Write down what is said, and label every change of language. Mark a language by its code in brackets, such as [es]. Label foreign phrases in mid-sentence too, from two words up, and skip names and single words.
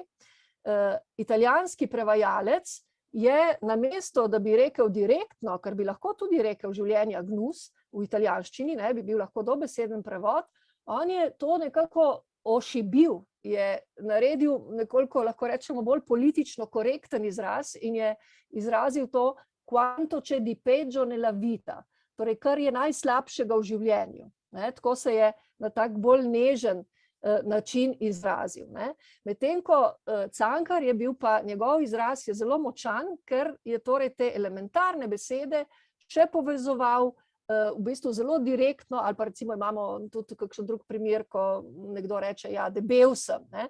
[sl] Italijanski prevajalec je namesto, da bi rekel direktno, ker bi lahko tudi rekel življenja gnus v italijanščini, ne, bi bil lahko dobeseden prevod, on je to nekako ošibil, je naredil nekoliko, lahko rečemo, bolj politično korekten izraz in je izrazil to [it] quanto c'è di peggio nella vita, [sl] torej kar je najslabšega v življenju, ne, tako se je na tak bolj nežen način izrazil, ne. Medtem ko Cankar je bil pa, njegov izraz je zelo močan, ker je torej te elementarne besede še povezoval v bistvu zelo direktno, ali pa recimo imamo tudi kakšen drug primer, ko nekdo reče, ja, debel sem, ne.